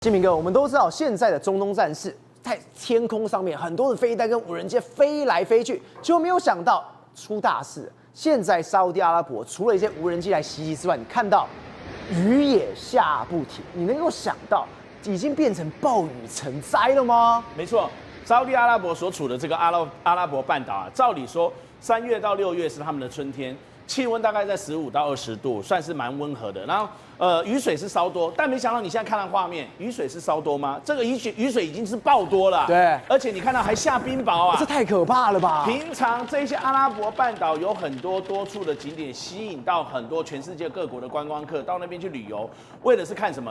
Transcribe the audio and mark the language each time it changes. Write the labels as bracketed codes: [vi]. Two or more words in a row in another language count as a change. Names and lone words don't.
[zh] 金明哥，我們都知道現在的中東戰事，在天空上面很多的飛彈跟無人機飛來飛去，結果沒有想到出大事。現在沙烏地阿拉伯除了一些無人機來襲擊之外，你看到雨也下不停，你能夠想到已經變成暴雨成災了嗎？沒錯，沙烏地阿拉伯所處的這個阿拉伯半島啊，照理說3月到 6月是他們的春天，氣溫大概在15到20度，算是蠻溫和的。然後雨水是稍多，但沒想到你現在看到畫面，雨水是稍多嗎？這個雨水已經是爆多了。對，而且你看到還下冰雹啊，這太可怕了吧！平常這些阿拉伯半島有很多多處的景點，吸引到很多全世界各国的觀光客到那邊去旅遊，為的是看什麼？